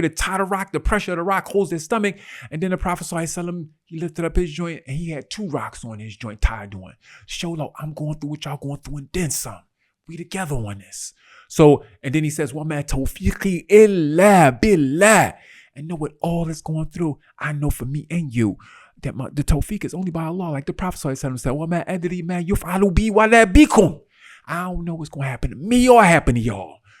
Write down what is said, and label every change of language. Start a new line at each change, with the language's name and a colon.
English: To tie the rock, the pressure of the rock holds their stomach. And then the Prophet ﷺ, he lifted up his joint and he had 2 rocks on his joint tied on. Show, like, I'm going through what y'all going through and then some. We together on this. So, and then he says,
Arabic: وَمَا تَوْفِيقِي إِلَّا بِاللَّهِ.
English: And know what all is going through, I know for me and you, that the tawfiq is only by Allah. Like the Prophet said,
Arabic: وَمَا أَدْرِي مَا يُفْعَلُ بِي وَلَا بِكُمْ.
English: I don't know what's going to happen to me or happen to y'all.